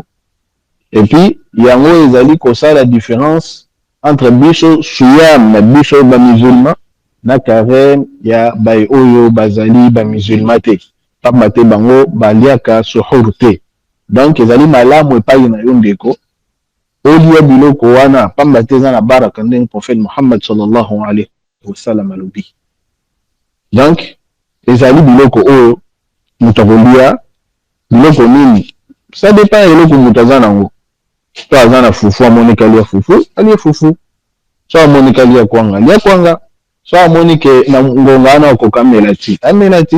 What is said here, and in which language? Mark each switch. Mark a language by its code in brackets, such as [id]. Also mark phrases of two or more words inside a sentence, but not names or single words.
[fr] Et puis [ln] yango ezali kosala différence entre biso suyam na biso ba musulman na carême ya bay oyo bazali ba musulman te, pamba te bango baliaka suhur te. Donc ezali malamu epai na yo ndeko olia biloko wana pamba te eza na baraka ndenge prophète Muhammad [ar] صلى الله عليه وسلم [ln] alobi. Donc ezali biloko oyo mutu akolia biloko nini, [fr] ça dépend [ln] eloko mutu aza nango. To aza na fufu amoniki alia fufu, alia fufu. So amoniki alia kwanga, alia kwanga. So amoniki na ngonga wana okoka amela ti, amela ti.